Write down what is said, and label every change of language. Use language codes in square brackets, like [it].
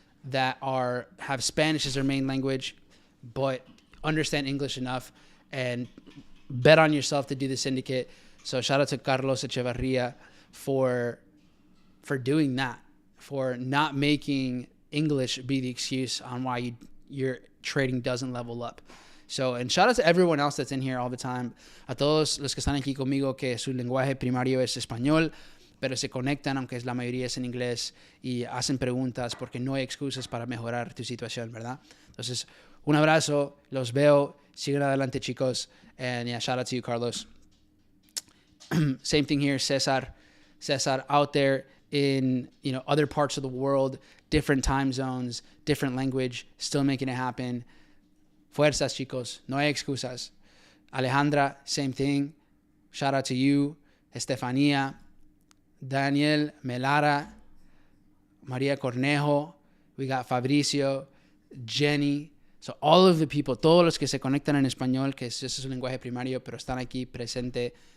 [en] that have Spanish as their main language, but understand English enough and bet on yourself to do the syndicate. So shout out to Carlos Echevarria for doing that, for not making English be the excuse on why your trading doesn't level up. So, and shout out to everyone else that's in here all the time. [es] A todos los que están aquí conmigo que su lenguaje primario es español, pero se conectan, aunque la mayoría es en inglés, y hacen preguntas porque no hay excusas para mejorar tu situación, ¿verdad? Entonces, un abrazo, los veo, sigan adelante, chicos, [en] and yeah, shout out to you, [es] Carlos. [en] Same thing here, Cesar out there in, other parts of the world, different time zones, different language, still making it happen. [es] Fuerzas, chicos, no hay excusas. [en] Alejandra, same thing. Shout out to you, Estefania, Daniel, Melara, Maria Cornejo, we got Fabricio, Jenny. So all of the people, [es] todos los que se conectan en español, que ese es su lenguaje primario, pero están aquí presente.